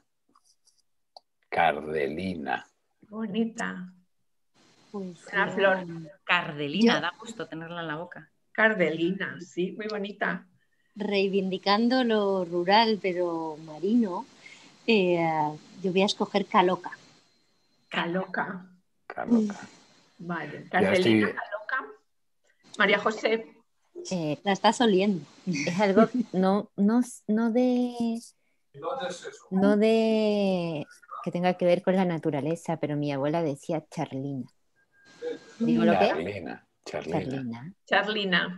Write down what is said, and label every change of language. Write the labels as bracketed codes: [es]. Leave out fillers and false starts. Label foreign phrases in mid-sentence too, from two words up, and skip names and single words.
[es] Cardelina. Bonita. Pues, Una flor. Cardelina, da gusto tenerla en la boca. Cardelina, sí, muy bonita. Reivindicando lo rural pero marino, yo voy a escoger caloca. Caloca. Caloca. Vale, cardelina, caloca. María José. La estás oliendo. Es algo no de que tenga que ver con la naturaleza, pero mi abuela decía charlina. ¿Digo lo que es? Charlina.